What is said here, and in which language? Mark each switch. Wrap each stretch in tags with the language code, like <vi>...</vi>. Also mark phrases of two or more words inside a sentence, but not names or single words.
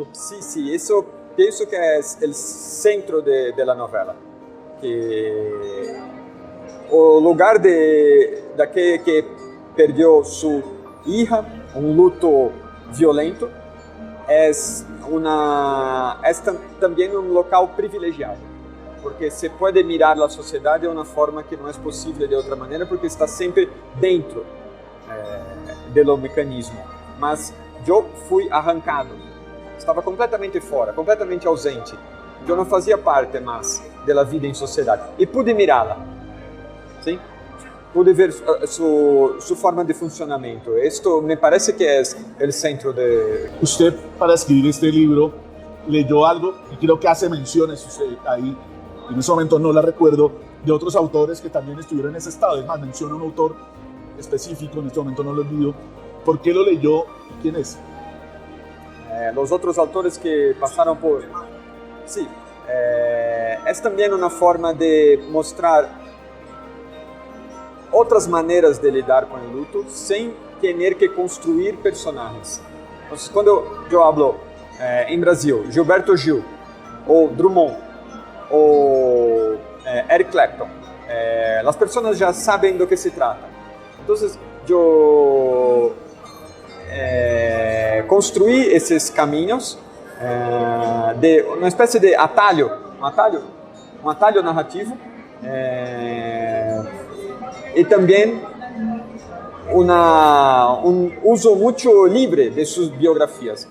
<es>Sí, eso pienso que es el centro de la novela. Que</es> <pt>o lugar</pt> <es>de aquel que perdió su hija, un luto violento, es también un local privilegiado.</es> <pt>Porque se pode mirar a sociedade de uma forma que não é possível de outra maneira, porque está sempre dentro do mecanismo. Mas eu fui arrancado, estava completamente fora, completamente ausente. Eu não fazia parte mais da vida em sociedade e pude mirá-la, sim? Pude ver sua forma de funcionamento. Isto me parece que é o centro de...</pt> <es>Usted, para escribir este libro, leyó algo y creo que hace menciones ahí. En ese momento no la recuerdo, de otros autores que también estuvieron en ese estado. Es más, menciona un autor específico, en este momento no lo olvido. ¿Por qué lo leyó y quién es? Los otros autores que pasaron por... Sí, es también una forma de mostrar otras maneras de lidar con el luto sin tener que construir personajes. Entonces, cuando yo hablo en Brasil, Gilberto Gil o Drummond, o Eric Clapton,</es> <pt>as pessoas já sabem do que se trata. Então, eu construí esses caminhos de uma espécie de atalho narrativo, e também uso muito livre de suas biografias.</pt>